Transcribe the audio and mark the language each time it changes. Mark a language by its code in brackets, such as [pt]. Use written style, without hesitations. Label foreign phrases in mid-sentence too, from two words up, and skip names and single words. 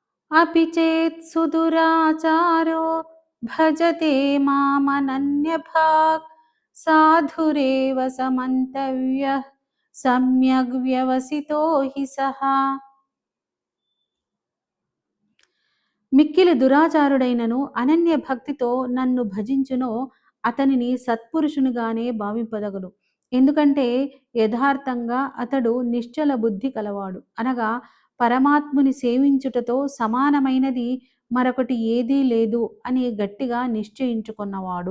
[sa] अपि चेत् सुदुराचारो भजते मामनन्यभाक् साधुरेव समन्तव्यः सम्यग् व्यवसितो हि सः. [te] మిక్కిలి దురాచారుడైనను అనన్య భక్తితో నన్ను భజించునో అతనిని సత్పురుషునిగానే భావింపదగును. ఎందుకంటే యథార్థంగా అతడు నిశ్చల బుద్ధి కలవాడు. అనగా పరమాత్ముని సేవించుటతో సమానమైనది మరొకటి ఏదీ లేదు అని గట్టిగా నిశ్చయించుకున్నవాడు.